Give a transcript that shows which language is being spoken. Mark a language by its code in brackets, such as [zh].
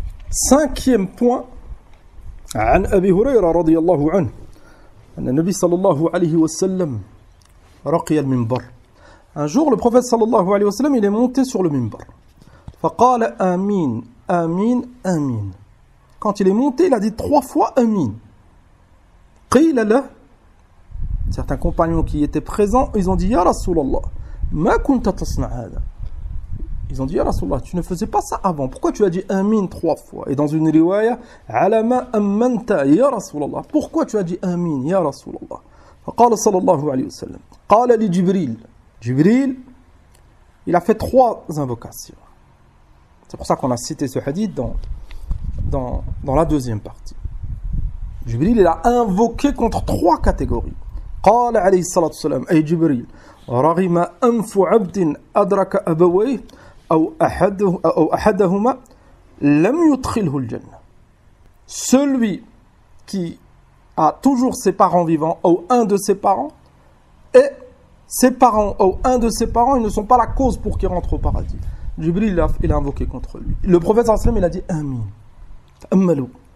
[fr] Cinquième point, [ar] عن أبي هريرة رضي الله عنه أن النبي صلى الله عليه وسلم رقي المنبر. [fr] Un jour, le prophète sallallahu alayhi wa sallam, il est monté sur le minbar. [ar] فقال آمين آمين آمين. [fr] Quand il est monté, il a dit 3 fois آمين. [ar] قيل له, [fr] certains compagnons qui étaient présents, ils ont dit [ar] يا رسول الله ما كنت تصنع هذا. [fr] Ils ont dit [ar] يا رسول الله, [fr] tu ne faisais pas ça avant. Pourquoi tu as dit آمين 3 fois? Et dans une riwaya, [ar] على ما أمنت يا رسول الله. [fr] Pourquoi tu as dit [ar] آمين يا رسول الله? فقال صلى الله عليه وسلم قال لجبريل. [fr] Jibril, il a fait 3 invocations. C'est pour ça qu'on a cité ce hadith dans la deuxième partie. Jibril, il a invoqué contre 3 catégories. [ar] قال عليه الصلاة والسلام أي جبريل رغم أنف عبد أدرك أبويه أو أحدهما لم يدخله الجنة. [fr] Celui qui a toujours ses parents vivants ou un de ses parents, et ses parents ou un de ses parents, ils ne sont pas la cause pour qu'il rentre au paradis. Jibril, il a invoqué contre lui. Le prophète sallallahu alayhi wa sallam, il a dit Amin. Ammalou.